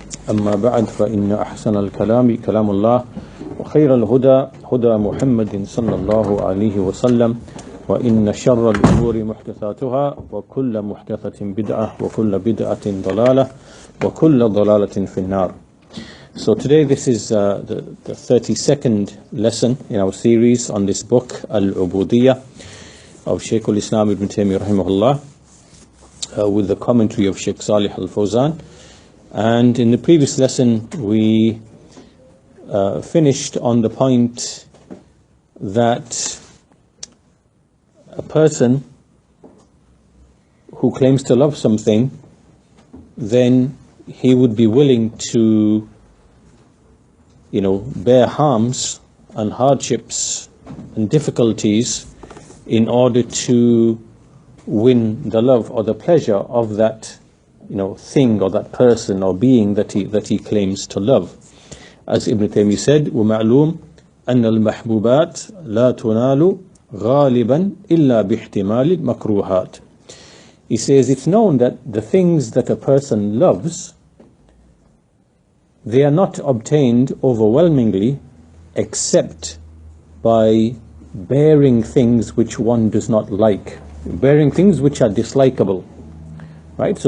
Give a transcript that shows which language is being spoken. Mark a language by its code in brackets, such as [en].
[ar] أما بعد فإن أحسن الكلام كلام الله وخير الهدى هدى محمد صلى الله عليه وسلم وإن شر الأمور محدثاتها وكل محدثة بدعة وكل بدعة ضلالة وكل ضلالة في النار. [en] So today this is the 32nd lesson in our series on this book Al-Ubudiyya of Shaykh al-Islam ibn Taymiyyah rahimahullah, with the commentary of Shaykh Salih al-Fawzan. And in the previous lesson we finished on the point that a person who claims to love something, then he would be willing to, bear harms and hardships and difficulties in order to win the love or the pleasure of that, thing or that person or being that he claims to love. As Ibn Taymiyyah said, [ar] وَمَعْلُومٌ أَنَّ الْمَحْبُوبَاتِ لَا تُنَالُ غالبا إلا باحتمال المكروهات. [en] He says it's known that the things that a person loves, they are not obtained overwhelmingly except by bearing things which one does not like, bearing things which are dislikable, right?